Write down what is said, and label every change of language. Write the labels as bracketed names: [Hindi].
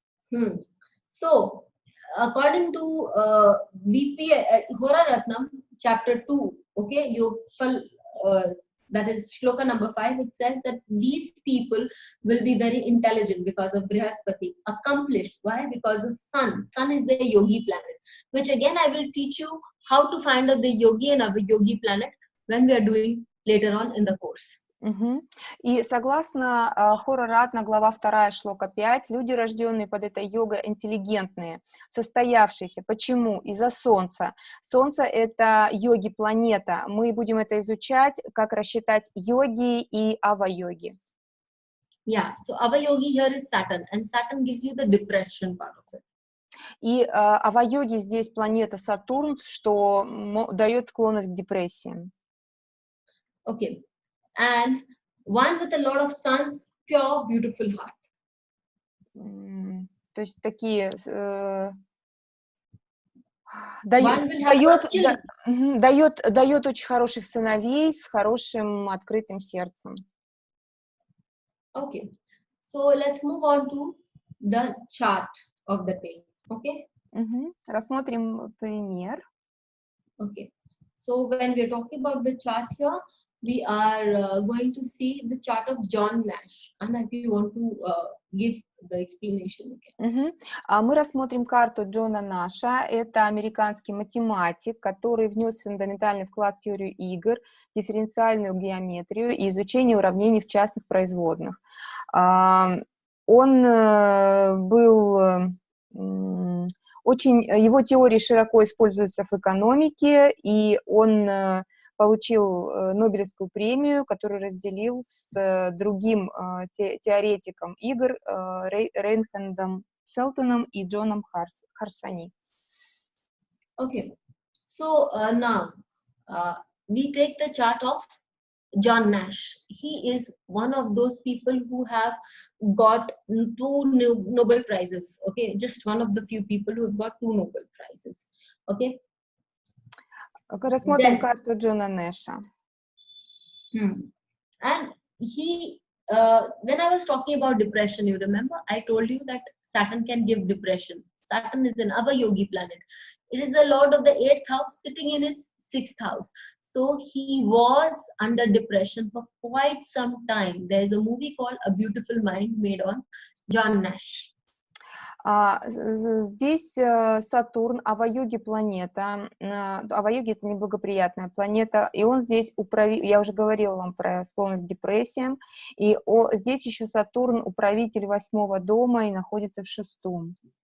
[English] So, according to BP Horaratnam, chapter 2, okay, that is shloka number 5, it says that these people will be very intelligent because of Brihaspati, accomplished. Why? Because of Sun. Sun is the yogi planet, which again I will teach you how to find out the yogi and yogi planet when we are doing later on in the course. [Russian] И согласно Хора-ратна, глава 2, шлока 5, люди, рожденные под этой йогой, интеллигентные, состоявшиеся. Почему? Из-за Солнца. Солнце — это йоги-планета. Мы будем это изучать, как рассчитать йоги и ава-йоги. [English] Yeah, so ava-yogi here is Saturn, and Saturn gives you the depression part of it. [Russian] И ава-йоги здесь планета Сатурн, что дает склонность к депрессиям. [English] Okay. And one with a lot of suns, pure, beautiful heart. [Russian] То есть такие дает очень хороших сыновей с хорошим открытым сердцем. [English] Okay, so let's move on to the chart of the day. Okay. [Russian] Рассмотрим пример. [English] Okay, so when we're talking about the chart here, we are going to see the chart of John Nash. And if you want to give the explanation again. [Russian] Мы рассмотрим карту Джона Наша. Это американский математик, который внес фундаментальный вклад в теорию игр, дифференциальную геометрию и изучение уравнений в частных производных. Он был его теории широко используются в экономике, и он получил Нобелевскую премию, которую разделил с другим теоретиком игр Рейнхардом Селтоном и Джоном Харсани. [English] Okay, so now we take the chart of John Nash. He is one of those people who have got 2 Nobel Prizes. Okay, just one of the few people who have got 2 Nobel Prizes. Okay. [Russian] Рассмотрим карту Джона Нэша. [English] And he, when I was talking about depression, you remember, I told you that Saturn can give depression. Saturn is an ava-yogi planet. It is the lord of the 8th house sitting in his 6th house. So he was under depression for quite some time. There is a movie called A Beautiful Mind made on John Nash. [Russian] Здесь Сатурн, ава-йоги планета. Ава-йоги — это неблагоприятная планета, и он здесь я уже говорила вам про склонность к депрессиям, и здесь еще Сатурн управитель 8-го дома и находится в 6-м.